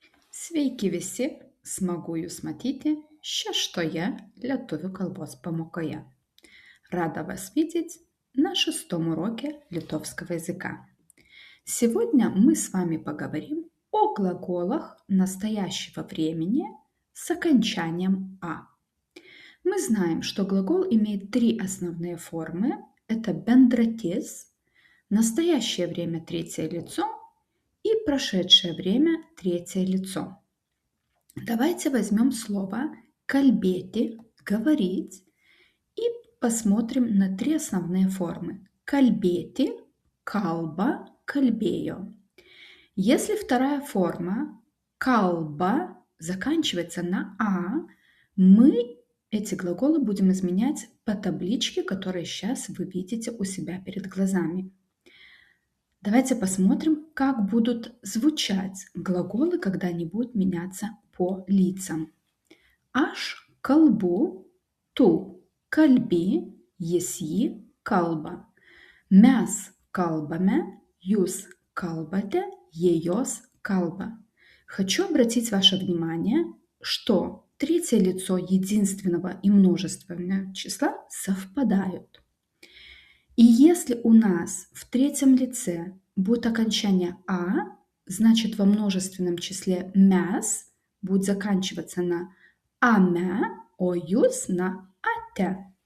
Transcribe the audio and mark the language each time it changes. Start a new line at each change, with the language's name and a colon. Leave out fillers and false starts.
Lithuanian: Sveiki visi, smagu Jūs matyti šeštoje lietuvių kalbos pamokoje.
Russian: Рада вас видеть на шестом уроке литовского языка. Сегодня мы с вами поговорим о глаголах настоящего времени с окончанием «а». Мы знаем, что глагол имеет три основные формы. Это бендратис, настоящее время третье лицо и прошедшее время третье лицо. Давайте возьмем слово «кальбети» – «говорить» и посмотрим на три основные формы. Кальбети, калба, кальбею. Если вторая форма калба заканчивается на «а», мы эти глаголы будем изменять по табличке, которую сейчас вы видите у себя перед глазами. Давайте посмотрим, как будут звучать глаголы, когда они будут меняться по лицам.
Lithuanian: Aš kalbu, tu kalbi, jis ji kalba. Mes kalbame, jūs kalbate, jie jos kalba.
Russian: Хочу обратить ваше внимание, что третье лицо единственного и множественного числа совпадают. И если у нас в третьем лице будет окончание «а», значит во множественном числе «mes» будет заканчиваться на «ame», о «jūs» на «ate».